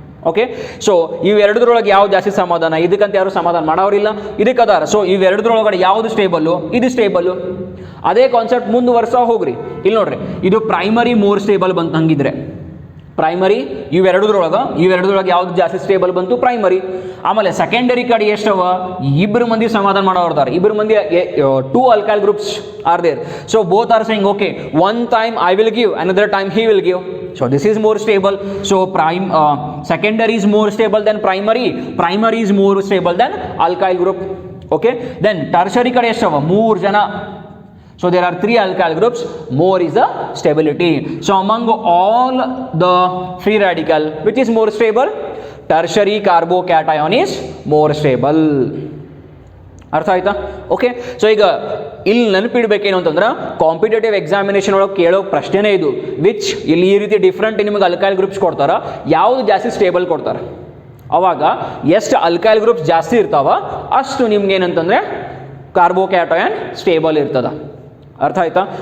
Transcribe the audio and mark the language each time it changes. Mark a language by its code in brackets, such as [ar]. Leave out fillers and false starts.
[kn] Okay, so ಇವೆರಡರೊಳಗೆ ಯಾವ್ದು ಜಾಸ್ತಿ ಸಮಾಧಾನ, ಇದಕ್ಕಂತ ಯಾರು ಸಮಾಧಾನ ಮಾಡೋರಿಲ್ಲ, ಇದಕ್ಕೆ ಅದಾರ. ಸೊ ಇವೆರಡರೊಳಗಡೆ ಯಾವುದು ಸ್ಟೇಬಲ್ಲು, ಇದು ಸ್ಟೇಬಲ್ಲು. ಅದೇ ಕಾನ್ಸೆಪ್ಟ್ ಮುಂದುವರ್ಸ ಹೋಗ್ರಿ. ಇಲ್ಲಿ ನೋಡ್ರಿ, ಇದು ಪ್ರೈಮರಿ 3 ಸ್ಟೇಬಲ್ ಬಂತು ಹಂಗಿದ್ರೆ. ಪ್ರೈಮರಿ ಇವೆರಡರೊಳಗೆ ಯಾವ್ದು ಜಾಸ್ತಿ ಸ್ಟೇಬಲ್ ಬಂತು, ಪ್ರೈಮರಿ. ಆಮೇಲೆ ಸೆಕೆಂಡರಿ ಕಡೆ ಎಷ್ಟವ, 2 ಮಂದಿ [en] ಸಮಾಧಾನ ಮಾಡೋರ್ದಾರ, 2 ಮಂದಿ 2 alkyl groups are there. So both are saying okay, one time I will give, another time he will give. So this is more stable. So secondary is more stable than primary. Primary is more stable than alkyl group. Okay. Then tertiary [kn] kade eshava 3 jana. [en] So there are 3 alkyl groups. More is the stability. So among all the free radical, which is more stable? Tertiary carbocation is more stable. [kn] ಅರ್ಥ ಆಯ್ತಾ? Okay. So ಈಗ ಇಲ್ಲಿ ನೆನಪಿಡ್ಬೇಕೇನು ಅಂತಂದ್ರೆ competitive examination ಒಳಗೆ ಕೇಳೋ ಪ್ರಶ್ನೆನೇ ಇದು. Which ಇಲ್ಲಿ ಈ ರೀತಿ ಡಿಫ್ರೆಂಟ್ ನಿಮಗೆ ಅಲ್ಕೈಲ್ ಗ್ರೂಪ್ಸ್ ಕೊಡ್ತಾರ, ಯಾವುದು ಜಾಸ್ತಿ ಸ್ಟೇಬಲ್ ಕೊಡ್ತಾರೆ. ಅವಾಗ ಎಷ್ಟು ಅಲ್ಕೈಲ್ ಗ್ರೂಪ್ಸ್ ಜಾಸ್ತಿ ಇರ್ತಾವ ಅಷ್ಟು ನಿಮ್ಗೆ ಏನಂತಂದ್ರೆ ಕಾರ್ಬೋಕ್ಯಾಟಯನ್ ಸ್ಟೇಬಲ್ ಇರ್ತದ. ಅರ್ಥ ಆಯ್ತಾ?